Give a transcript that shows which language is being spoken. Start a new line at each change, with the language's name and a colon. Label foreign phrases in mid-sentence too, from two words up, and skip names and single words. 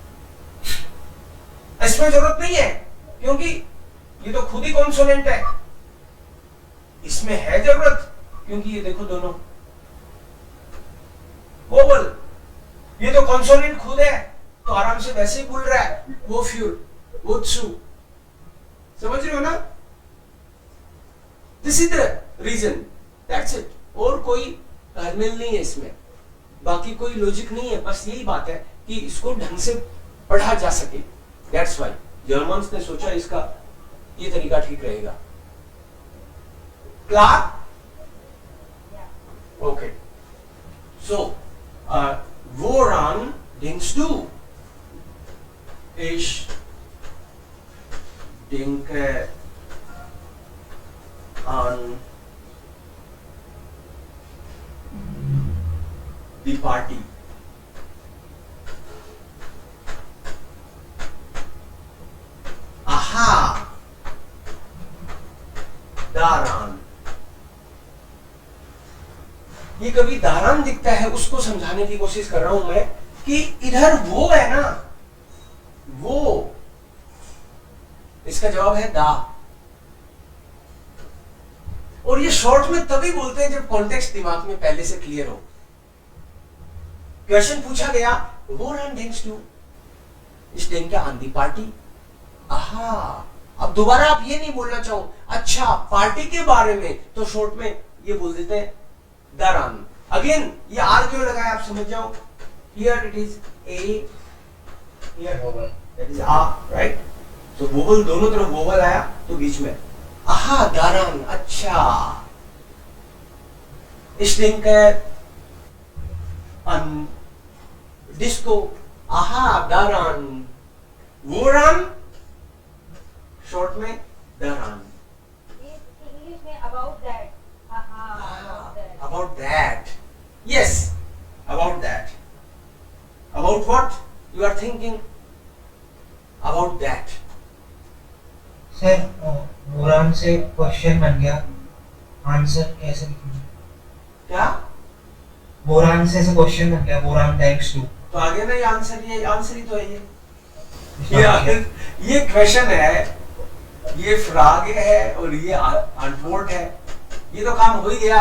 Hindi: इसमें जरूरत नहीं है क्योंकि ये तो खुद ही कॉन्सोनेंट है, इसमें है जरूरत क्योंकि ये देखो दोनों वोवल, ये तो कॉन्सोनेंट खुद है तो आराम से वैसे ही बोल रहा है, वो फ्यूल वो त्सु, समझ रहे हो ना।
English: This is the reason, that's it,
Hindi: और कोई तालमेल नहीं है इसमें, बाकी कोई लॉजिक नहीं है, बस यही बात है कि इसको ढंग से पढ़ा जा सके।
English: That's why Germans
Hindi: ने सोचा इसका ये तरीका ठीक रहेगा।
German: क्लार
English: okay, so
German: woran denkst du? Ich denke an die Party. Aha, daran।
Hindi: ये कभी दारान दिखता है उसको समझाने की कोशिश कर रहा हूं मैं कि इधर वो है ना, वो, इसका जवाब है दा। और ये शॉर्ट में तभी बोलते हैं जब कॉन्टेक्स्ट दिमाग में पहले से क्लियर हो। क्वेश्चन पूछा गया
German: woran denkst du? Ich denke an die Party।
Hindi: आहा, अब दोबारा आप ये नहीं बोलना चाहो अच्छा पार्टी के बारे में, तो शॉर्ट में ये बोल देते हैं दारान।
English: अगेन
Hindi: ये आर क्यों लगाया आप समझ जाओ,
English: here it is a, here vowel, that is a, right.
Hindi: तो वोवल दोनों तरफ वोवल आया तो बीच में आहा दारान, अच्छा।
German: Ich denke an Disco, aha daran.
Hindi: woran शॉर्ट में दारान। इंग्लिश में
English: about that, about that, yes, about that, about what you are thinking, about that।
Hindi: सर बोरान से क्वेश्चन बन गया, आंसर कैसे लिखेंगे? क्या बोरान से क्वेश्चन बन गया, बोरान
English: thanks to,
Hindi: तो आगे ना ये आंसर ही तो है ये क्वेश्चन है, ये फ्राग है और ये अनपोर्ट है, ये तो काम हो ही गया।